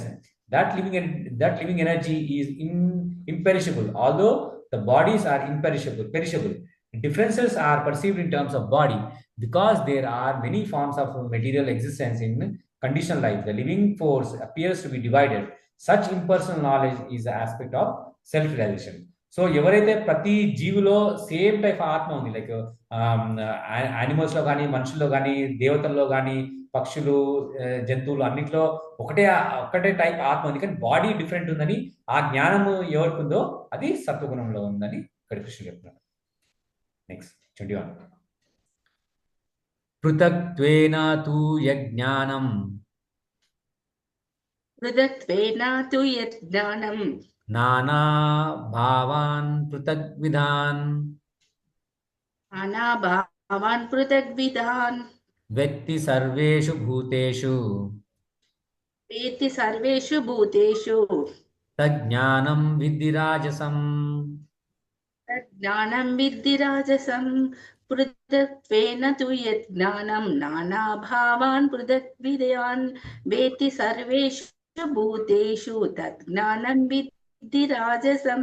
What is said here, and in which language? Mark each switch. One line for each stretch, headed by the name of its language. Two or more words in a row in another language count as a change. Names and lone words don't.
English: That living energy is imperishable, although the bodies are perishable. Differences are perceived in terms of body because there are many forms of material existence in conditional life. The living force appears to be divided. Such impersonal knowledge is the aspect of self-realization.
Telugu: సో ఎవరైతే ప్రతి జీవిలో
English: same type
Telugu: ఆత్మ ఉంది,
English: like animals
Telugu: కానీ, మనుషుల్లో కానీ, దేవతల్లో కానీ, పక్షులు, జంతువులు అన్నింటిలో ఒకటే టైప్ ఆత్మ ఉంది, కానీ
English: body different
Telugu: ఉందని ఆ జ్ఞానము ఎవరికి ఉందో అది సత్వగుణంలో ఉందని ఇక్కడ కృష్ణుడు చెప్తున్నాడు.
Sanskrit: నెక్స్ట్ 21. పృథక్త్వేన తు యజ్ఞానం నానా భావాన్ పృథగ్విధాన్ వ్యక్తి సర్వేషు భూతేషు వేత్తి సర్వేషు భూతేషు తజ్ఞానం విద్ధి రాజసం. జ్ఞానం విద్ధి రాజసం పృథక్త్వేన తు యజ్ఞానం నానాభావాన్ పృథక్విదాన్ వేత్తి సర్వేషు భూతేషు తజ్ఞానం విద్ధి రాజసం.